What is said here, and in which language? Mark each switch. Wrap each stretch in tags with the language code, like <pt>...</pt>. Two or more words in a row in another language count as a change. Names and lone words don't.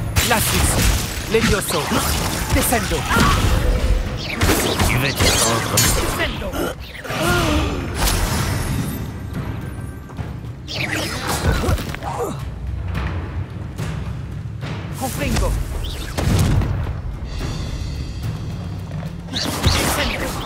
<la>Glacius. Levioso. Descendo.</la> <fr>Tu veux te rendre?</fr> <la>Descendo. Confringo. Descendo.</la>